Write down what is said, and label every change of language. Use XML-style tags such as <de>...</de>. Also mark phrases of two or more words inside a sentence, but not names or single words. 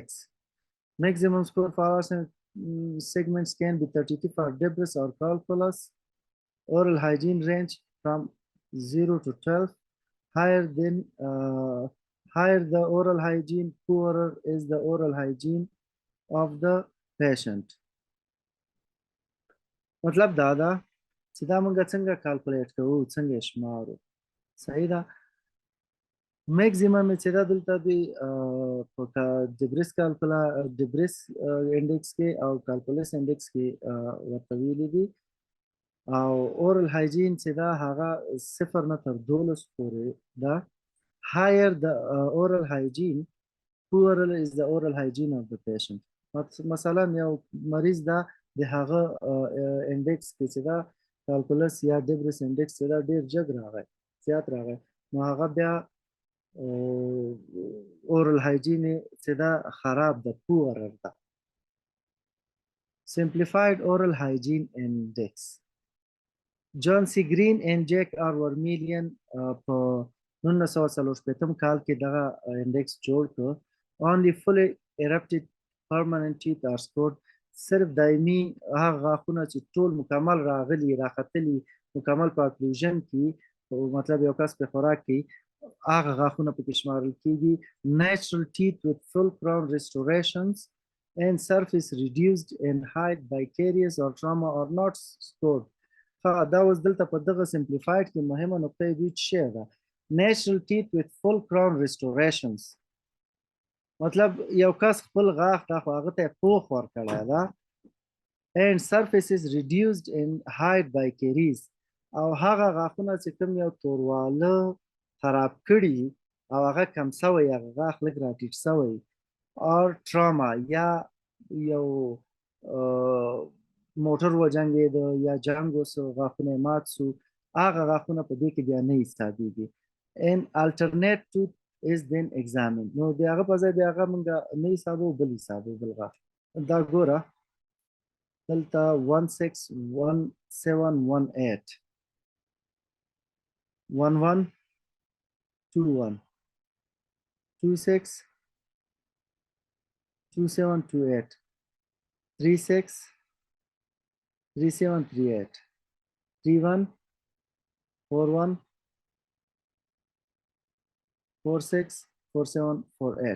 <en>Maximum score for our segments can be 32 for debris or calculus. Oral hygiene range from 0 to 12. Higher the oral hygiene, poorer is the oral hygiene of the patient.</en> <ps>مطلب دا ده چې دا موږ څنګه کالکولیټ کوو څنګه شمارو. صحیح ده. میکزیمم چې دا دلته دی په</ps> <en>debris index</en> <ps>کې او</ps> <en>calculus index</en> <ps>کې ورته ویلي دي او</ps> <en>oral hygiene</en> <ps>چې دا هغه 0 نه تر 12 پورې ده.</ps> <en>higher the oral hygiene poorer is the oral hygiene of the patient.</en> <ps>مثلا یو مریض دا د هغه انډیکس کې چې دا کالکولس یا</ps> <en>debris index</en> <ps>چې دا ډیر جګ راغی زیات راغی نو هغه بیا</ps> <en>oral hygiene</en> <ps>چې دا خراب ده poorer ده.</ps> <en>simplified oral hygiene index. John C. Green and Jack R.</en> <ps>Vermillion په 1940 کال کې دغه انډیکس جوړ کړ.</ps> <en>only fully erupted permanent teeth are scored.</en> <ps>صرف دایمي هغه غاښونه چې ټول مکمل راغلي راختلي مکمل په اکلوژن کې مطلب یو کس په خوراک کې هغه غاښونه پکې شمارل کېږي.</ps> <en>natural teeth with full crown restorations and surface reduced in height by caries or trauma are not scored.</en> <ps>دا اوس دلته په دغه simplified کې مهمه نقطه دې څه ده.</ps> <en>natural teeth with full crown restorations</en> <ps>مطلب یو کس خپل غاښ دا خو هغه ته پوخ ورکړی ده</ps> <en>and surfaces reduced in height by caries</en> <ps>او هغه غاښونه چې کوم یو تورواله خراب کړي او هغه کم سوی هغه غاښ لږ راټیټ سوی</ps> <en>or trauma</en> <ps>یا یو موټر وجنګېده یا جنګ وسو غاښونه مات سو هغه غاښونه په دې کې بیا نه حسابېږي.</ps> <en>and alternate tooth is then examined.</en> <ps>نو د هغه په ځای د هغه موږ نه حسابو بل حسابو بل غاښ. دا ګوره دلته 161718 1121 26 2728 36 3738 31 41 46 4748.</ps>